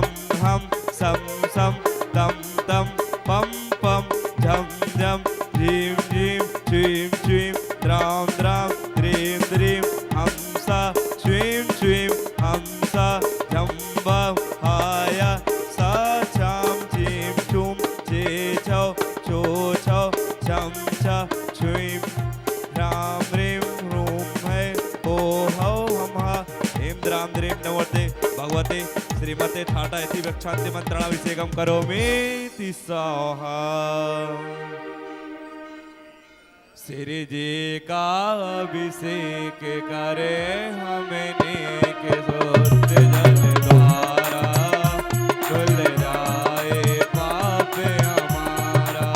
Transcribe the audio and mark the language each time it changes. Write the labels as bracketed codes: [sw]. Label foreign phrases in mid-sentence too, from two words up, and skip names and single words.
[sa] हं सं सं तं तं पं पं झं झं झीं झीं छीं छीं द्रां द्रां द्रीं द्रीं हंसा श्वीं श्वीं हंसा झम्बहाय सा छां छीं छूं छे छौ छो छौ छं छ छ्वीं ह्रां ह्रीं ह्रूं है हो हौ हम हा ऐं द्रां द्रीं नमोते भगवते श्रीमते ठाटा इति वक्षान्ति मंत्रणाभिषेकं करोमि स्वाहा। [hi] श्री जी का अभिषेक करे हमें नेक सोच जल द्वारा खुल जाए पाप हमारा।